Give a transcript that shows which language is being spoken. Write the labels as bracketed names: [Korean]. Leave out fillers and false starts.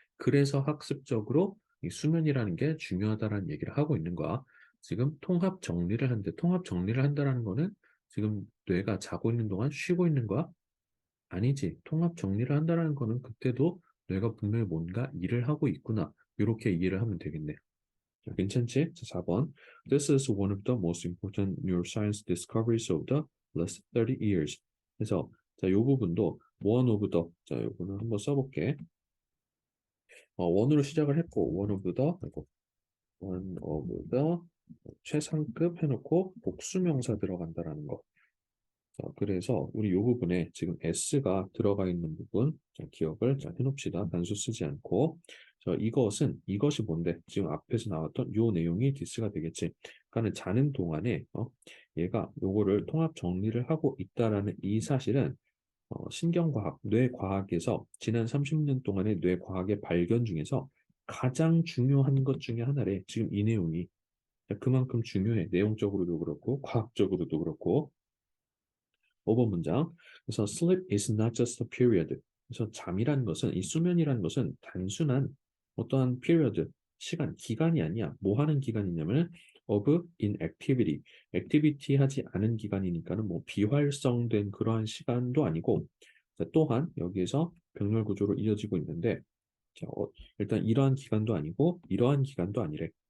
[Korean] 그래서 학습적으로 이 수면이라는 게 중요하다라는 얘기를 하고 있는 거야. 지금 통합 정리를 한대. 통합 정리를 한다라는 거는 지금 뇌가 자고 있는 동안 쉬고 있는 거야? 아니지. 통합 정리를 한다라는 거는 그때도 뇌가 분명히 뭔가 일을 하고 있구나. 이렇게 이해를 하면 되겠네. 자, 괜찮지? 자, 4번. [English] This is one of the most important neuroscience discoveries of the last 30 years. [Korean] 그래서 자, 요 부분도 [English] one of the [Korean] 자, 요거는 한번 써볼게. 원으로 시작을 했고 [English] one of the [Korean] 하고 one of the 최상급 해놓고 복수명사 들어간다라는 거. 자, 그래서 우리 이 부분에 지금 s가 들어가 있는 부분 자, 기억을 자, 해놓읍시다. 단수 쓰지 않고 이것이 뭔데? 지금 앞에서 나왔던 요 내용이 디스가 되겠지. 그러니까는 자는 동안에 얘가 요거를 통합 정리를 하고 있다라는 이 사실은 신경과학, 뇌과학에서 지난 30년 동안의 뇌과학의 발견 중에서 가장 중요한 것 중에 하나래. 지금 이 내용이 그만큼 중요해. 내용적으로도 그렇고 과학적으로도 그렇고 5번 문장. 그래서 [English] sleep is not just a period. [Korean] 그래서 잠이라는 것은 이 수면이라는 것은 단순한 어떠한 period 시간 기간이 아니야. 뭐 하는 기간이냐면 [English] of inactivity [Korean] 액티비티 하지 않은 기간이니까는 뭐 비활성된 그러한 시간도 아니고 자, 또한 여기에서 병렬 구조로 이어지고 있는데 자, 일단 이러한 기간도 아니고 이러한 기간도 아니래.